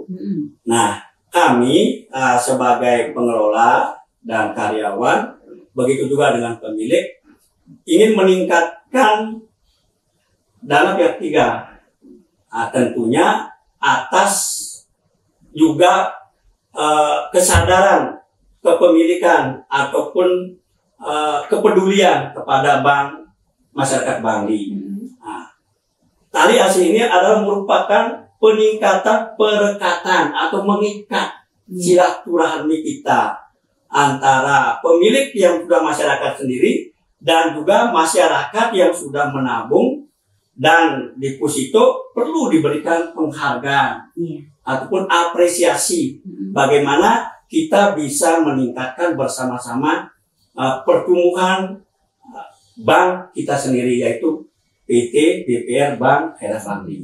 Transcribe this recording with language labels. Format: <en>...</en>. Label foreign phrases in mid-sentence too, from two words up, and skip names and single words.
<id>Nah, kami sebagai pengelola dan karyawan, begitu juga dengan pemilik, ingin meningkatkan dana pihak ketiga. Tentunya atas juga kesadaran kepemilikan ataupun kepedulian kepada bank masyarakat Bangli. Nah, tali asih ini adalah merupakan peningkatan perekatan atau mengikat silaturahmi kita antara pemilik yang sudah masyarakat sendiri dan juga masyarakat yang sudah menabung dan deposito perlu diberikan penghargaan ataupun apresiasi bagaimana kita bisa meningkatkan bersama-sama pertumbuhan bank kita sendiri, yaitu PT BPR Bank Daerah Bangli.</id>